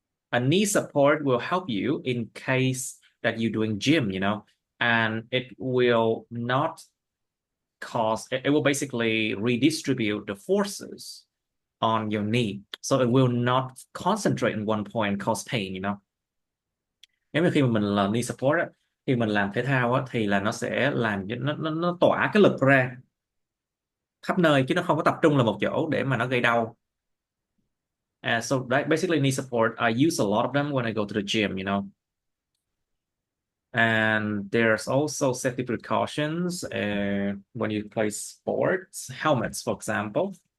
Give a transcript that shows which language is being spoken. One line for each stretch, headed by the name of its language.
English: A knee support will help you in case that you're doing gym, you know, and it will not cause, it will basically redistribute the forces on your knee. So it will not concentrate in one point and cause pain, you know.
Vietnamese: Nếu mà khi mà mình làm knee support á, khi mình làm thể thao á, thì là nó sẽ làm cho nó tỏa cái lực ra khắp nơi chứ nó không có tập trung là một chỗ để mà nó gây đau.
English: So that basically knee support, I use a lot of them when I go to the gym, you know. And there's also safety precautions when you play sports, helmets, for example.